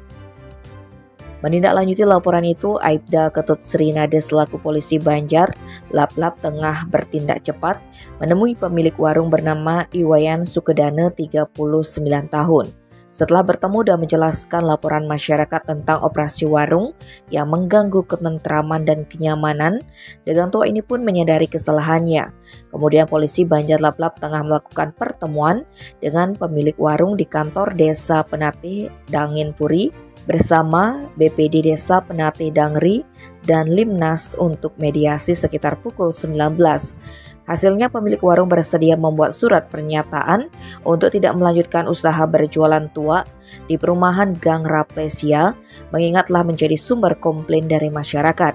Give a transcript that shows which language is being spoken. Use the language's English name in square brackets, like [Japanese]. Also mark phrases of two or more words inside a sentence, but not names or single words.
[Indonesian] Menindaklanjuti laporan itu, Aibda Ketut Srinade selaku polisi Banjar Laplap tengah bertindak cepat menemui pemilik warung bernama Iwayan Sukedane 39 tahun. Setelah bertemu dan menjelaskan laporan masyarakat tentang operasi warung yang mengganggu ketentraman dan kenyamanan, dagang tua ini pun menyadari kesalahannya. Kemudian polisi Banjar Laplap tengah melakukan pertemuan dengan pemilik warung di kantor Desa Penatih Dangin Puri bersama BPD Desa Penatih Dangri dan Limnas untuk mediasi sekitar pukul 19. Hasilnya pemilik warung bersedia membuat surat pernyataan untuk tidak melanjutkan usaha berjualan tua di perumahan Gang Rafflesia, mengingat telah menjadi sumber komplain dari masyarakat.